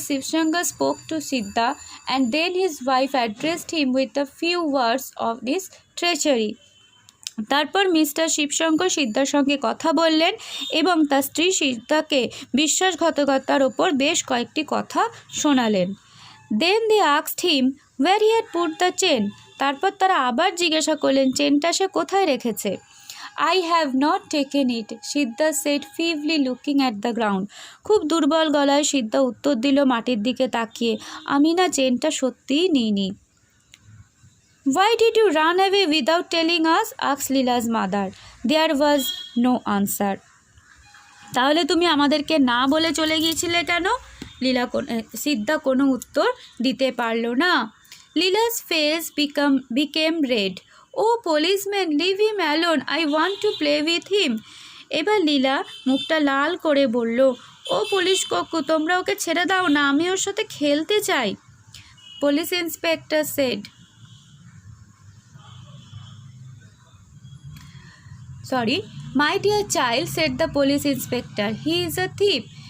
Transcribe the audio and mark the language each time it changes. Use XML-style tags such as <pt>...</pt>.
<en>Shivshankar spoke to Siddha, and then his wife addressed him with a few words of his treachery.</en> <bn>তারপর mister Shibshankar সিদ্ধার সঙ্গে কথা বললেন এবং তার স্ত্রী সিদ্ধাকে বিশ্বাসঘাতকতার ওপর বেশ কয়েকটি কথা শোনালেন।</bn> <en>Then they asked him where he had put the chain.</en> <bn>তারপর তারা আবার জিজ্ঞাসা করলেন চেনটা সে কোথায় রেখেছে।</bn> <en>I have not taken it, Siddha said feebly looking at the ground.</en> <bn>খুব দুর্বল গলায় সিদ্ধা উত্তর দিল মাটির দিকে তাকিয়ে, আমি না চেনটা সত্যিই নিইনি।</bn> <en>Why did you run away without telling us? asked Lila's mother. There was no answer.</en> <bn>তাহলে তুমি আমাদেরকে না বলে চলে গিয়েছিলে কেন? সিদ্ধা কোনো উত্তর দিতে পারল না।</bn> <en>Lila's face became red. Oh policeman, leave him alone. I want to play with him.</en> <bn>এবার লীলা মুখটা লাল করে বলল, ও পুলিশ কাকু, তোমরা ওকে ছেড়ে দাও না, আমি ওর সাথে খেলতে চাই।</bn> <en>Police inspector said, my dear child, said the police inspector, he is a thief.</en>